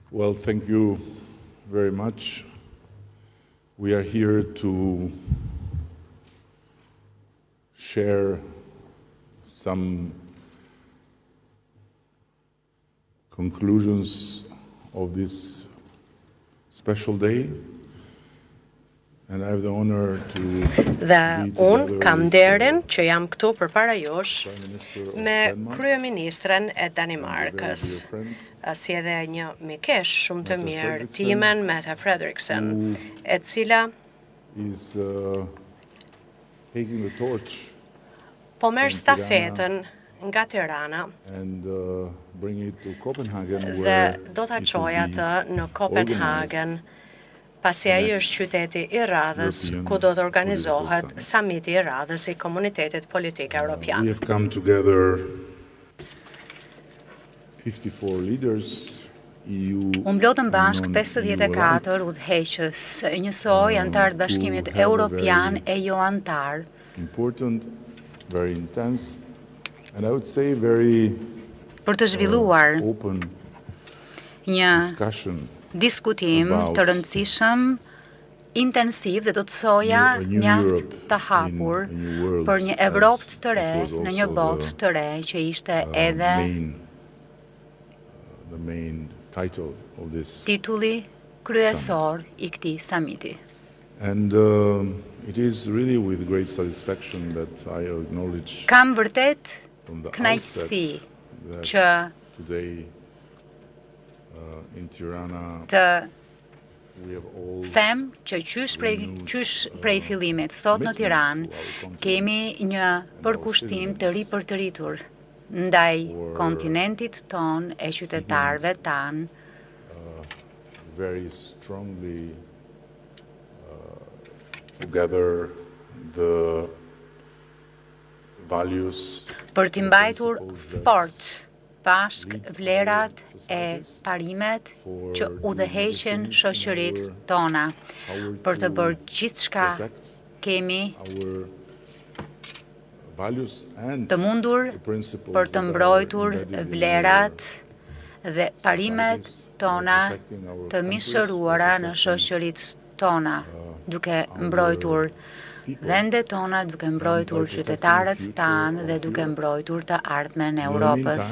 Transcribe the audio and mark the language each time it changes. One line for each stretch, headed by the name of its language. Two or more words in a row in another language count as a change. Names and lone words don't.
English: Well, thank you very much. We are here to share some conclusions of this special day. And I have the honor to
Albanian: Dhe unë kam nderin që jam këtu përpara jush me kryeministren e Danimarkës, si edhe një mikesh shumë të mirë, timen Mette Frederiksen, e cila po merr stafetën nga Tirana dhe do ta çojë atë në Copenhagen, pasi ai është qyteti I radhës ku do të organizohet samiti I radhës I Komunitetit Politik Evropian.
English: We have come together 54 leaders, EU.
Albanian: U mblodën bashk 54 udhëheqës, njësoj antar të Bashkimit Evropian e jo antar.
English: Important, very intense, and I would say very
Albanian: për të zhvilluar
English: open
Albanian: një
English: discussion.
Albanian: Diskutim të rëndësishëm, intensiv dhe do të thoja mjaft të hapur për një Evropë të re në një botë të re që ishte edhe titulli kryesor I këtij samiti.
English: And it is really with great satisfaction that I acknowledge
Albanian: Kam vërtet kënaqësi që
English: today in Tirana
Albanian: të them që qysh prej fillimit, sot në Tiranë, kemi një përkushtim të ri për të rritur ndaj kontinentit ton e qytetarëve tan.
English: Very strongly together the values
Albanian: për t'i mbajtur fort bashk vlerat e parimet që udhëheqin shoqëritë tona. Për të bërë gjithçka kemi të mundur për të mbrojtur vlerat dhe parimet tona të mishëruara në shoqëritë tona, duke mbrojtur vendet tona, duke mbrojtur qytetarët tanë dhe duke mbrojtur të ardhmen e Europës.